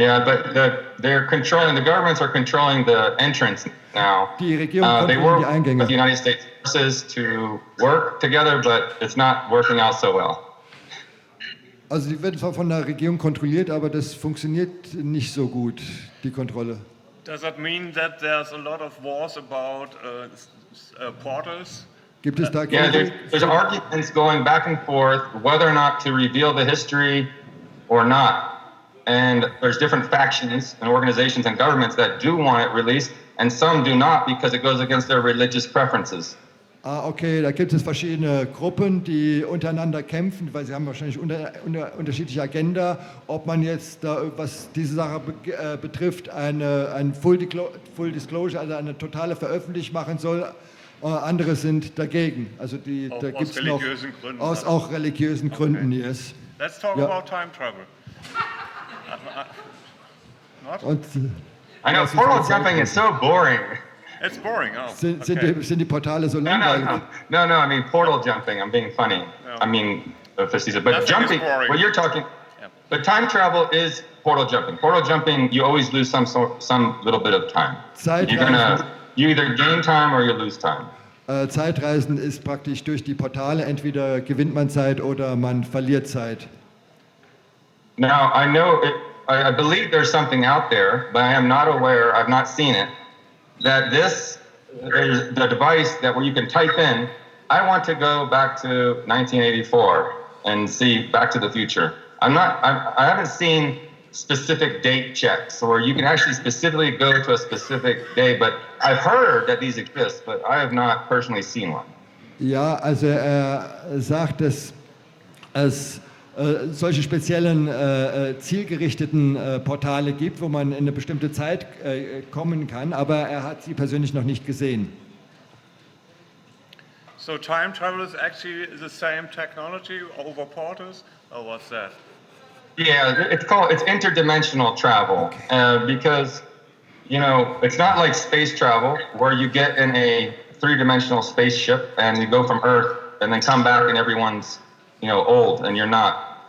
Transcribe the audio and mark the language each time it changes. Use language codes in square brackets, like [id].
[en] Yeah, but the governments are controlling the entrance now. [de] Die Regierung [en] they [de] kontrolliert [en] work [de] die Eingänge. [en] with the United States forces to work together, but it's not working out so well. [de] Also die werden zwar von der Regierung kontrolliert, aber das funktioniert nicht so gut, die Kontrolle. [en] Does that mean that there's a lot of wars about portals? [de] Gibt es da [en] Yeah, there's arguments going back and forth whether or not to reveal the history or not. And there's different factions and organizations and governments that do want it released, and some do not because it goes against their religious preferences. [de] Okay, da gibt es verschiedene Gruppen, die untereinander kämpfen, weil sie haben wahrscheinlich unterschiedliche Agenda, ob man jetzt, was diese Sache betrifft, ein Full Disclosure, also eine totale Veröffentlichung machen soll. Andere sind dagegen. Also da gibt es noch aus auch religiösen Gründen. [en] Yes. Let's talk about time travel. [de] Und, [en] I know portal jumping is so boring. It's boring. Oh, [de] sind die Portale so langweilig? [en] No, I mean portal jumping. I'm being funny. No. I mean, but jumping. Well, you're talking. Yeah. But time travel is portal jumping. Portal jumping, you always lose some little bit of time. You either gain time or you lose time. [de] Zeitreisen ist praktisch durch die Portale, entweder gewinnt man Zeit oder man verliert Zeit. [en] Now, I believe there's something out there, but I am not aware, I've not seen it, that this is the device where you can type in, I want to go back to 1984 and see Back to the Future. I haven't seen specific date checks where you can actually specifically go to a specific day, but I've heard that these exist, but I have not personally seen one. [de] Ja, also er sagt, dass es solche speziellen zielgerichteten Portale gibt, wo man in eine bestimmte Zeit kommen kann, aber er hat sie persönlich noch nicht gesehen. [en] So time travel is actually the same technology over portals, or what's that? Yeah, it's interdimensional travel, because, it's not like space travel where you get in a three-dimensional spaceship and you go from Earth and then come back and everyone's, old and you're not.